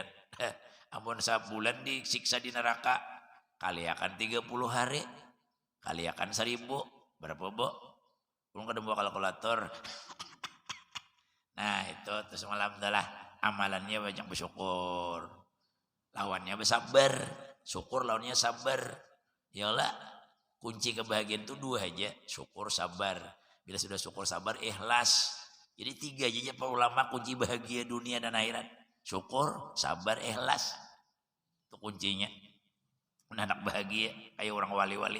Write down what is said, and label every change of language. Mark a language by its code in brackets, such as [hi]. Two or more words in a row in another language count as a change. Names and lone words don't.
[bjn] Ampun sebulan disiksa di neraka, kali akan 30 hari, kali akan 1000, berapa bo? Belum kada bawa kalkulator. Nah itu terus malam adalah amalannya banyak bersyukur, lawannya bersabar, syukur lawannya sabar. [ar] يا الله, [bjn] kunci kebahagiaan itu 2 aja, syukur sabar. Bila sudah syukur sabar, ikhlas. Jadi 3 aja para ulama kunci bahagia dunia dan akhirat. Syukur, sabar, ikhlas. Itu kuncinya. Anak bahagia kayak orang wali-wali.